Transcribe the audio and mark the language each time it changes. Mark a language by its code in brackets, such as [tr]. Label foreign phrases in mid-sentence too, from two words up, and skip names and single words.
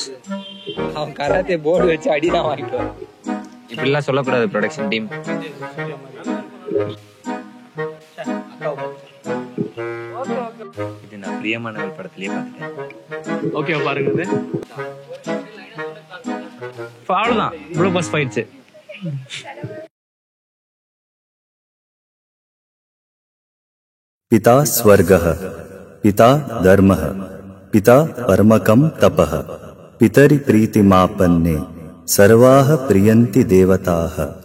[ta] அவன் [en] karate board [ta] வச்சு அடிதான் வாங்கிக்குவான். இப்படிலாம் சொல்லக்கூடாது [en] production team. [ta] இது நான் பிரியமானவர் படத்திலேயே பார்த்துட்டேன். ஓகே பாருங்க இது அவ்வளவுதான் இவ்வளவு பஸ் போயிடுச்சு. [sa] पिता स्वर्गः पिता धर्मः पिता परमकं तपः पितरि प्रीतिमापन्ने सर्वाः प्रियन्ति देवताः।